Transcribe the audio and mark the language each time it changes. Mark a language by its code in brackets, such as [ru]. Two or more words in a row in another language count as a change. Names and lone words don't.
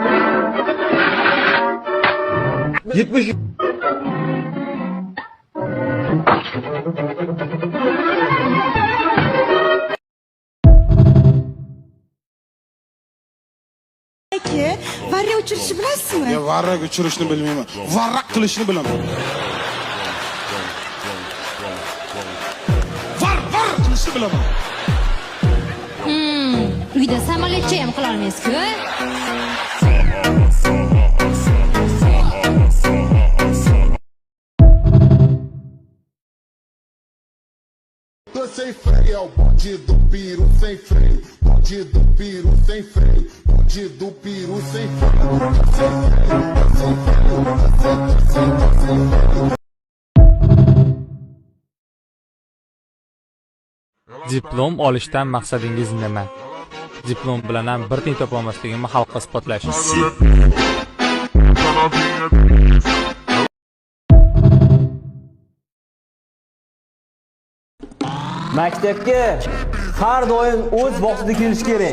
[uz] Peki, varra uçuruşu bilasizmi? Ya varrak uçurishni bilmayman. Varrak qilishni bilaman. Var qilishni bilaman. Uyda samolyotcha ham qila olmaysiz-ku? [pt] Sem freio, é o bonde do piru sem freio. Bonde do piru sem freio. Bonde do piru sem freio. Sem freio. [uz] Diplom olishdan maqsadingiz nima? Diplom bilan ham bir tiyin topa olmasligimni xalqqa isbotlash. Maktabga har doim o'z vaqtida kelish kerak.